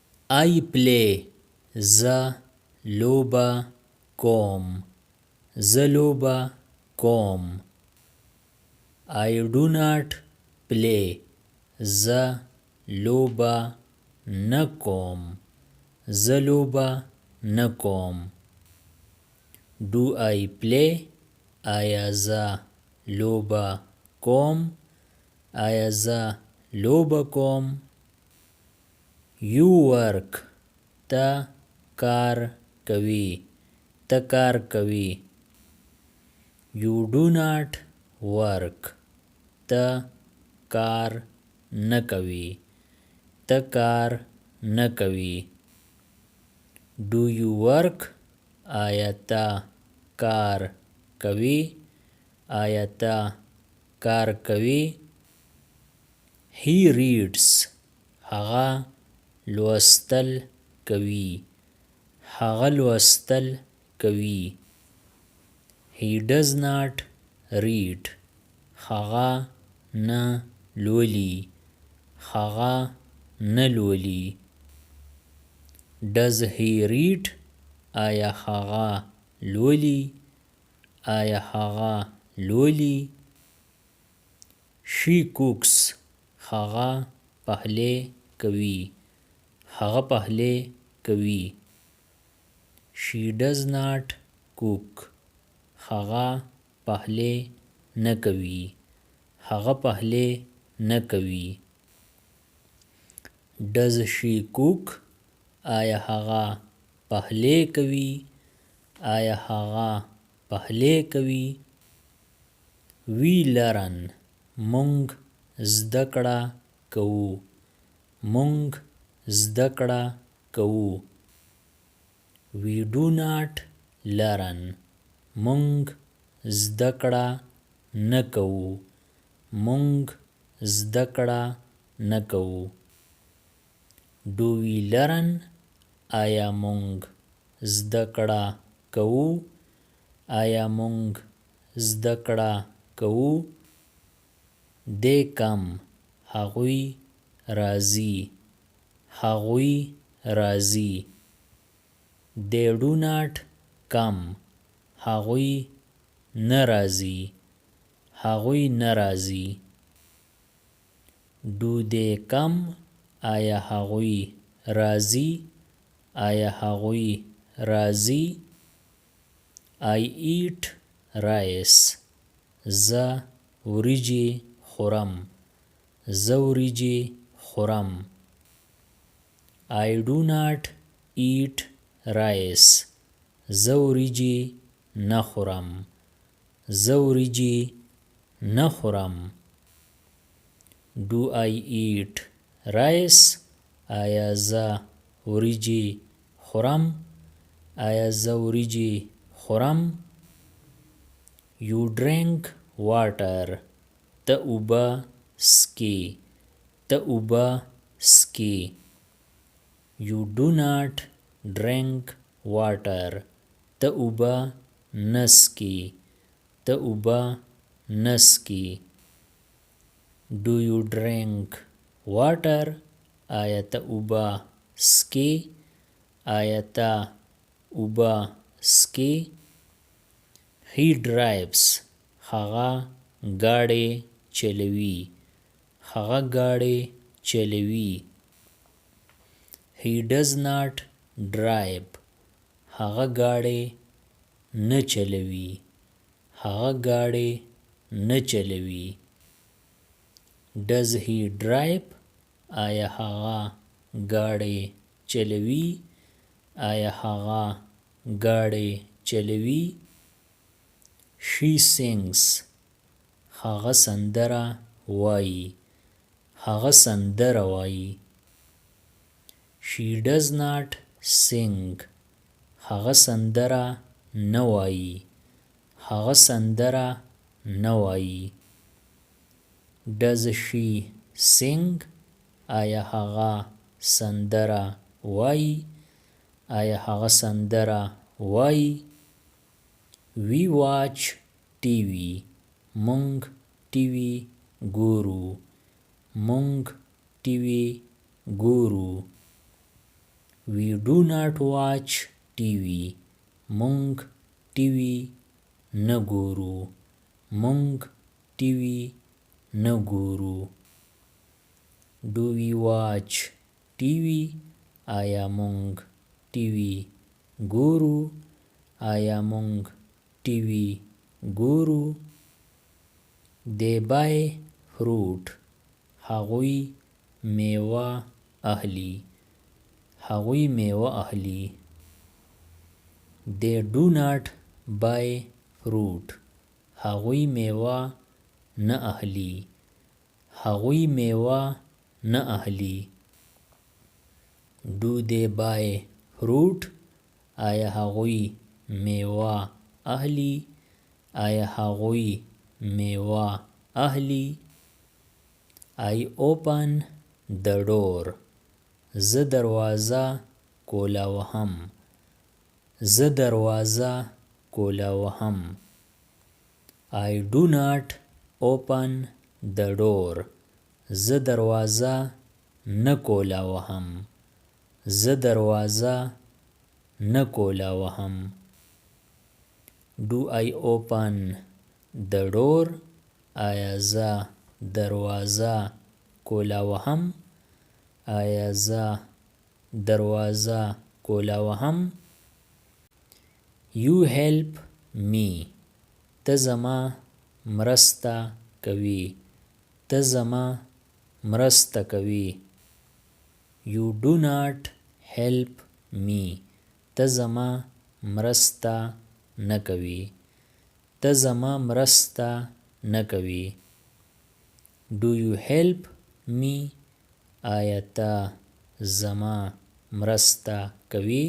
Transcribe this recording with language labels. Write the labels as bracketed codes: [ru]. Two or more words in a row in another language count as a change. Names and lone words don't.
[en] I play [ps] زه لوبه کوم. زه لوبه کوم. [en] I do not play [ps] زه لوبه نه کوم. زه لوبه نه کوم. [en] Do I play [ps] آیا زه لوبه کوم. آیا زه لوبه کوم. [en] You work [ps] ته کار کوي. ته کار کوي. [en] You do not work [ps] ته کار نه کوي. ته کار نه کوي. [en] Do you work [ps] آیا ته کار کوي. آیا ته کار کوي. [en] He reads [ps] هغه لوستل کوي. هغه لوستل کوي. [en] He does not read [ps] هغه نه لولي. هغه نه لولي. [en] Does he read [ps] آیا هغه لولي. آیا هغه لولي. [en] She cooks [ps] هغه پخلی کوي. هغه پخلی کوي. [en] She does not cook [ps] هغه پخلی نه کوي. هغه پخلی نه کوي. [en] Does she cook [ps] آیا هغه پخلی کوي. آیا هغه پخلی کوي. [en] We learn [ps] مونږ زده کړه کوو. مونږ زده کړه کوو. [en] We do not learn [ps] مونږ زده کړه نه کوو. مونږ زده کړه نه کوو. [en] Do we learn [ps] آیا مونږ زده کړه کوو. آیا مونږ زده کړه کوو. [en] They come [ps] هغوی راځي. هغوی راځي. [en] They do not come [ps] هغوی نه راځي. هغوی نه راځي. [en] Do they come [ps] آیا هغوی راځي. آیا هغوی راځي. [en] I eat rice [ps] زه وریجې خورم. زه وریجې خورم. [en] I do not eat rice [ps] زه وریجې نه خورم. زه وریجې نه خورم. [en] Do I eat rice [ps] آیا زه وریجې خورم. آیا زه وریجې خورم. [en] You drink water [ps] ته اوبه څښې. ته اوبه څښې. [en] You do not drink water [ps] ته اوبه نه څښې. ته اوبه نه څښې. [en] Do you drink water [ps] آیا ته اوبه څښې. آیا ته اوبه څښې. [en] He drives [ps] هغه ګاډی چلوي. هغه ګاډی چلوي. [en] He does not drive [ps] هغه ګاډی نه چلوي. هغه ګاډی نه چلوي. [en] Does he drive [ps] آیا هغه ګاډی چلوي. آیا هغه ګاډی چلوي. [en] She sings [ps] هغه سندره وایي. هغه سندره وایي. [en] She does not sing [ps] هغه سندره نه وایي. هغه سندره نه وایي. [en] Does she sing [ps] آیا هغه سندره وایي. آیا هغه سندره وایي. [en] We watch TV [ps] مونږ ټي وي ګورو. مونږ ټي وي ګورو. [en] We do not watch TV. [ps] مونږ ټي وي نه ګورو. مونږ ټي وي نه ګورو. [en] Do we watch TV? [ps] آیا مونږ ټي وي ګورو؟ آیا مونږ ټي وي ګورو؟ [en] They buy fruit. [ps] هغوی میوه اخلي. هغوی میوه اخلي. [en] They do not buy fruit. [ps] هغوی میوه نه اخلي. هغوی میوه نه اخلي. [en] Do they buy fruit? [ps] آیا هغوی میوه اخلي؟ آیا هغوی میوه اخلي؟ [en] I open the door. [ps] زه دروازه کولاوهم. زه دروازه کولاوهم. [en] I do not open the door. [ps] زه دروازه نه کولاوهم. زه دروازه نه کولاوهم. [en] Do I open the door? [ps] آیا زه دروازه کولاوهم؟ آیا زه دروازه کولاوهم؟ [en] You help me. [ps] ته زما مرسته کوي. ته زما مرسته کوي. [en] You do not help me. [ps] ته زما مرسته نه کوي. ته زما مرسته نه کوي. [en] Do you help me? [ps] آیا ته زما مرسته کوي؟